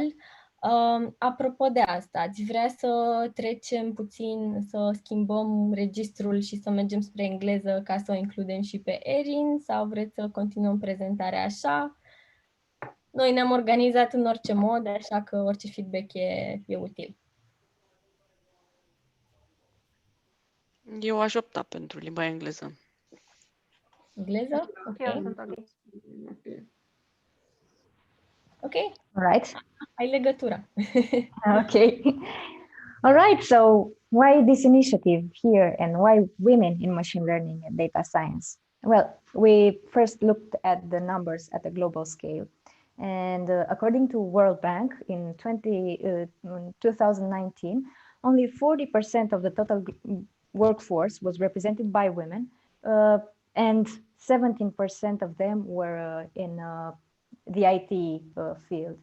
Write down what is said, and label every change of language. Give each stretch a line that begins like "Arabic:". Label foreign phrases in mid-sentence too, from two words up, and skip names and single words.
Romanian: Apropo de asta, ați vrea să trecem puțin, să schimbăm registrul și să mergem spre engleză ca să o includem și pe Erin sau vreți să continuăm prezentarea așa? Noi ne-am organizat în orice mod, așa că orice feedback e util. Eu aș opta pentru limba engleză. Engleză? Ok. Eu sunt ok. Ok?
English: All right.
Romanian: Ai legătura.
English: Okay. All right. So why this initiative here and why women in machine learning and data science? Well, we first looked at the numbers at a global scale. And according to World Bank, in 2019, only 40% of the total workforce was represented by women, and 17% of them were in the IT field.